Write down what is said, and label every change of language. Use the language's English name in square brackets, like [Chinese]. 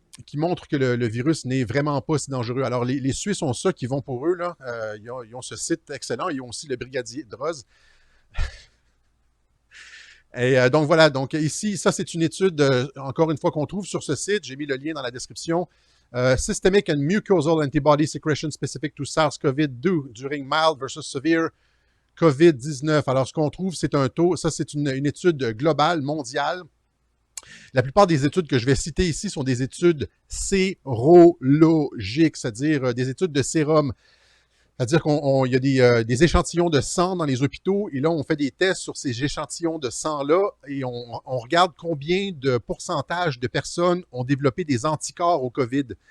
[French] qui montre que le virus n'est vraiment pas si dangereux. Alors, les Suisses ont ça qui vont pour eux. Là. Ils ont ce site excellent. Ils ont aussi le brigadier Droz. Et donc voilà, donc ici, ça c'est une étude, encore une fois, qu'on trouve sur ce site. J'ai mis le lien dans la description. [English] Systemic and mucosal antibody secretion specific to SARS-CoV-2 during mild versus severe COVID-19. [French] Alors, ce qu'on trouve, c'est un taux, ça c'est une étude globale, mondiale. La plupart des études que je vais citer ici sont des études sérologiques, c'est-à-dire des études de sérum. C'est-à-dire qu'il y a des échantillons de sang dans les hôpitaux et là, on fait des tests sur ces échantillons de sang-là et on regarde combien de pourcentage de personnes ont développé des anticorps au COVID.